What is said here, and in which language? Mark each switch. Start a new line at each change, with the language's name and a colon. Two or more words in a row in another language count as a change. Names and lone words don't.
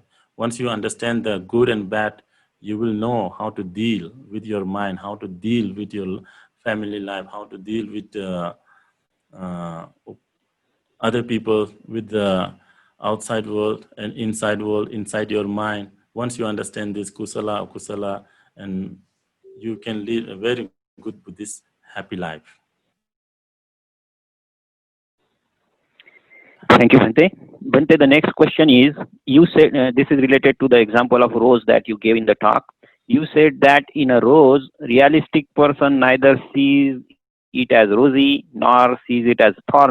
English: Once you understand the good and bad, you will know how to deal with your mind, how to deal with your family life, how to deal with uh, other people, with the outside world and inside world, inside your mind. Once you understand this
Pali: kusala, akusala,
English: and you can lead a very good Buddhist happy life. Thank you, Bante. Bante, the next question is, you said this is related to the example of rose that you gave in the talk. You said that in a rose, realistic person neither sees it as rosy nor sees it as thorny.